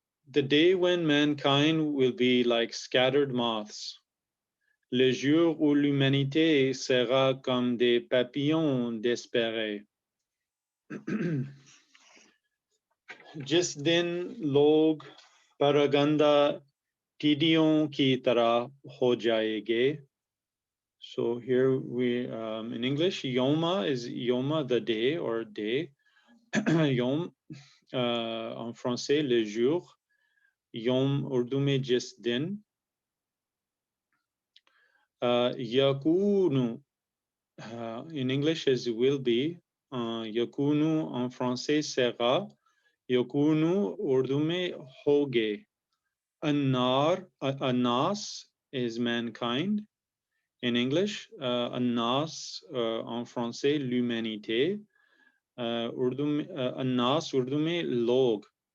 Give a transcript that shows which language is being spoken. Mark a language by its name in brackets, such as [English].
[English] The day when mankind will be like scattered moths. [French] le jour où l'humanité sera comme des papillons désespérés. [Urdu] जिस दिन लोग परगंदा टिड्डियों की तरह हो जाएंगे. [English] So here we, in English, Yoma is Yoma, the day or day. [French] Yom, en français, le jour. [Urdu] Yom, urdu में जिस दिन. [English] Yakunu, in English is will be. [French] Yakunu en français sera. [English] Yakunu, [Urdu] urdu में होगे. [English] Anar, Anas is mankind. In English, Anas, [French] en français, l'humanité. [Urdu] Anas, urdu में log.